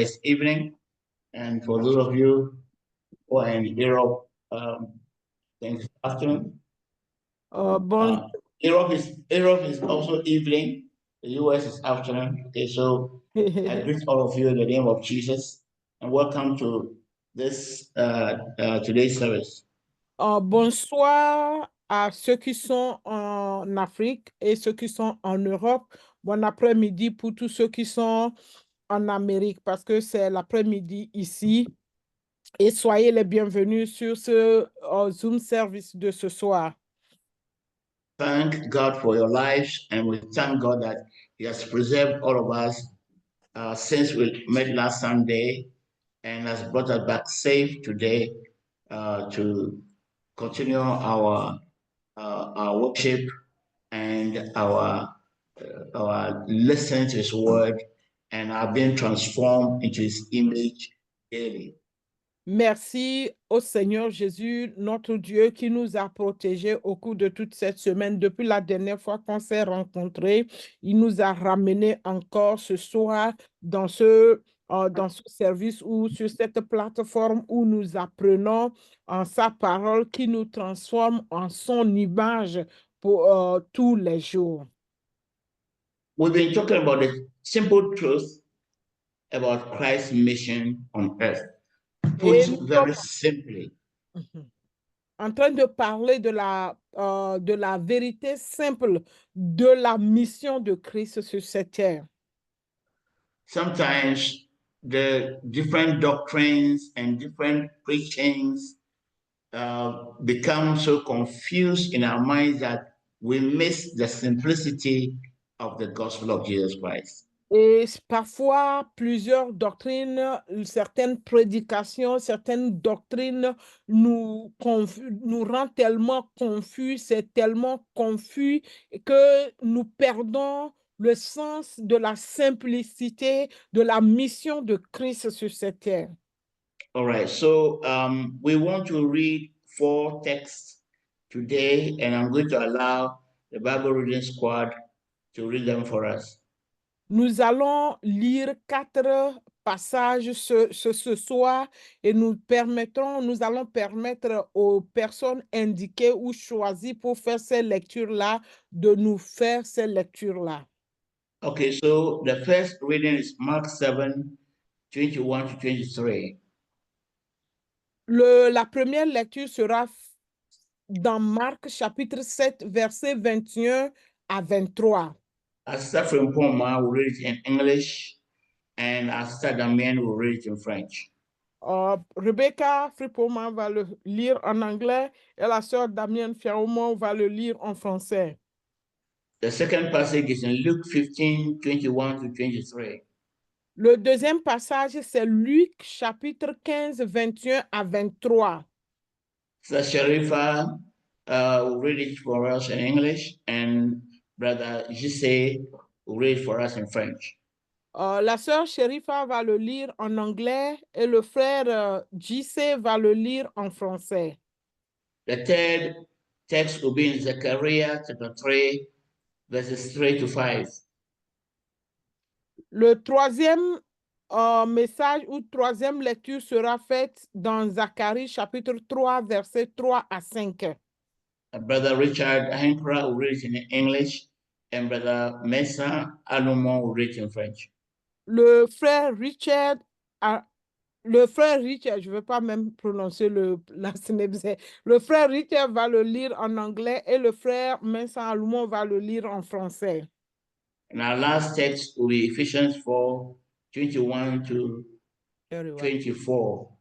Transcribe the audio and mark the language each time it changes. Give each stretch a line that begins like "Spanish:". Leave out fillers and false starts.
English: It's evening, and for those of you who are in Europe, it's afternoon.
French: Bon,
English: Europe is also evening. The US is afternoon. Okay, so I greet all of you in the name of Jesus, and welcome to this today's service.
French: bonsoir à ceux qui sont en Afrique et ceux qui sont en Europe. Bon après-midi pour tous ceux qui sont en Amérique parce que c'est l'après-midi ici. Et soyez les bienvenus sur ce Zoom service de ce soir.
English: Thank God for your lives, and we thank God that He has preserved all of us since we met last Sunday and has brought us back safe today to continue our worship and our listening to His word and are being transformed into His image daily.
French: Merci au Seigneur Jésus, notre Dieu, qui nous a protégés au cours de toute cette semaine. Depuis la dernière fois qu'on s'est rencontrés, il nous a ramenés encore ce soir dans ce service ou sur cette plateforme où nous apprenons en sa parole qui nous transforme en son image pour tous les jours.
English: We've been talking about the simple truth about Christ's mission on earth. Put very simply.
French: En train de parler de la vérité simple de la mission de Christ sur cette terre.
English: Sometimes the different doctrines and different preachings become so confused in our minds that we miss the simplicity of the gospel of Jesus Christ.
French: Et parfois, plusieurs doctrines, certaines prédications, certaines doctrines nous rendent tellement confus, c'est tellement confus que nous perdons le sens de la simplicité de la mission de Christ sur cette terre.
English: All right, so we want to read 4 texts today, and I'm going to allow the Bible reading squad to read them for us.
French: Nous allons lire 4 passages ce soir et nous allons permettre aux personnes indiquées ou choisies pour faire ces lectures-là de nous faire ces lectures-là.
English: Okay, so the first reading is Mark 7, 21 to 23.
French: La première lecture sera dans Marc chapitre 7, versets 21 à 23.
English: Sister Frimpoma will read it in English, and Sister Damien will read it in French.
French: Rebecca Fripoma va le lire en anglais et la sœur Damien Fiaumont va le lire en français.
English: The second passage is in Luke 15, 21 to 23.
French: Le deuxième passage, c'est Luc chapitre 15, 21 à 23.
English: Sister Sharifa will read it for us in English, and Brother Jesse will read it for us in French.
French: La sœur Sherifa va le lire en anglais et le frère Jesse va le lire en français.
English: The third text will be in Zechariah chapter 3, verses 3 to 5.
French: Le troisième message ou troisième lecture sera faite dans Zacharie chapitre 3, versets 3 à 5.
English: Brother Richard Hinkra will read it in English, and Brother Mesa Alumon will read it in French.
French: Le frère Richard, je ne vais pas même prononcer la synepse. Le frère Richard va le lire en anglais et le frère Mesa Alumon va le lire en français.
English: And our last text will be Ephesians 4, 21 to 24.